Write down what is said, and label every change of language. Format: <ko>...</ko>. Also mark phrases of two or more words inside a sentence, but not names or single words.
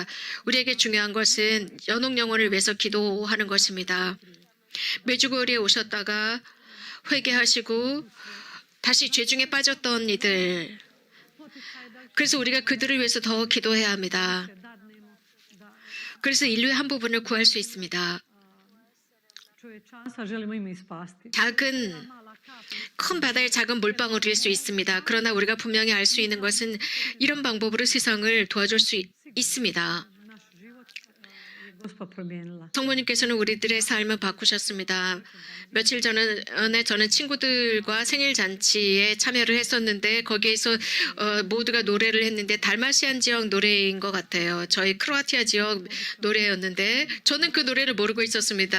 <ko>우리에게 중요한 것은 연옥 영혼을 위해서 기도하는 것입니다. 메주거리에 오셨다가 회개하시고 다시 죄중에 빠졌던 이들. 그래서 우리가 그들을 위해서 더 기도해야 합니다. 그래서 인류의 한 부분을 구할 수 있습니다.</ko> <hr>čovječanstva želimo ime spasti.</hr> <ko>작은 큰 바다의 작은 물방울일 수 있습니다. 그러나 우리가 분명히 알 수 있는 것은 이런 방법으로 세상을 도와줄 수 있습니다.</ko> <hr>Naš život je Gospa promijenila.</hr> <ko>성모님께서는 우리들의 삶을 바꾸셨습니다. 며칠 전에 저는 친구들과 생일 잔치에 참여를 했었는데 거기에서 모두가 노래를 했는데 달마시안 지역 노래인 것 같아요. 저희 크로아티아 지역 노래였는데 저는 그 노래를 모르고 있었습니다.</ko>